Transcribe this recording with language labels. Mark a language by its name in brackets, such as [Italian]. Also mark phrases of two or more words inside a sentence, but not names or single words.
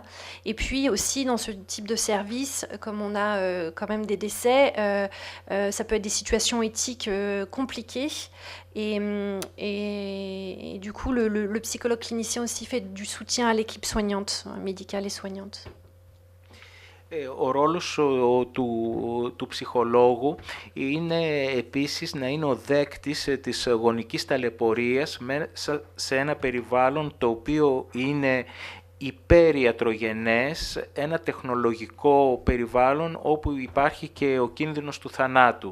[French] Et puis aussi dans ce type de service, comme on a quand même des décès, ça peut être des situations éthiques compliquées. Et du coup, le psychologue clinicien aussi fait du soutien à l'équipe soignante, médicale et soignante. [Greek] Ο ρόλος του ψυχολόγου είναι επίσης να είναι ο δέκτης της γονικής ταλαιπωρίας μέσα σε ένα περιβάλλον το οποίο είναι υπeriατρογενές, ένα τεχνολογικό περιβάλλον όπου υπάρχει και ο κίνδυνος του θανάτου.